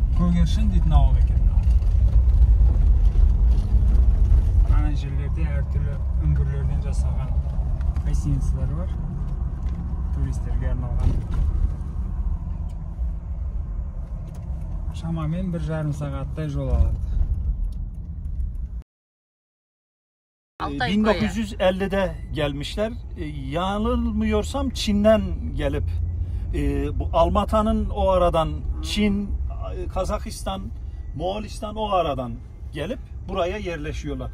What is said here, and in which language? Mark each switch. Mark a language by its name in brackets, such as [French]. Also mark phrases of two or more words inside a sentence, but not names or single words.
[Kazakh] Көгершін дейтін ауыл екен. Ана жерлерде әртүрлі үңгірлерден жасалған гостиницалар бар. Туристерге арналған. Шамамен 1,5 сағаттай жол алады. [Turkish] 1950'de gelmişler. Yanılmıyorsam Çin'den gelip bu Almata'nın o aradan Çin, Kazakistan, Moğolistan o aradan gelip buraya yerleşiyorlar.